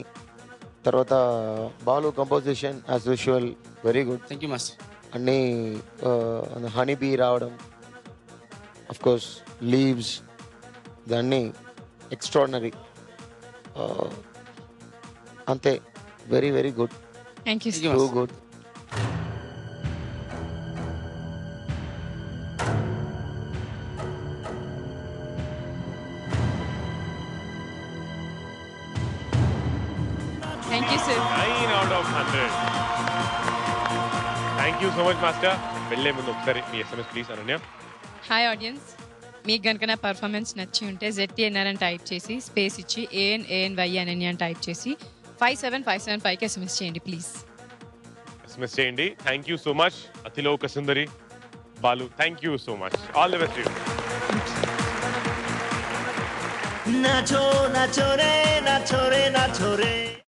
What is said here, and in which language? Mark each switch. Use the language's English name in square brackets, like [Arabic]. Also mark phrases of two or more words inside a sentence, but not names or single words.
[English] తర్వాత బాలు composition as usual very good. thank you master. అన్నీ honey bee రావడం, of course leaves, దాన్ని ఎక్స్ట్రాడినరీ, అంతే. very very good, thank you. Thank you. too good. thank you sir. 9 out of 100. thank you so much master. [Telugu] వెళ్ళే ముందు ఒకసారి మీ [English] SMS please [Telugu] అనన్య. [English] hi audience, [Telugu] మీకు కనుక నా పర్ఫార్మెన్స్ నచ్చి ఉంటే ZTNR అని టైప్ చేసి స్పేస్ ఇచ్చి ANANY అనన్య అని టైప్ చేసి 57575కి SMS చేయండి ప్లీజ్. ఎస్ఎంఎస్ చేయండి. [English] thank you so much [Telugu] అతిలోక సుందరి [English] బాలు, thank you so much. all the best. [Bangla] নাচো নাচো রে নাচো রে নাচো রে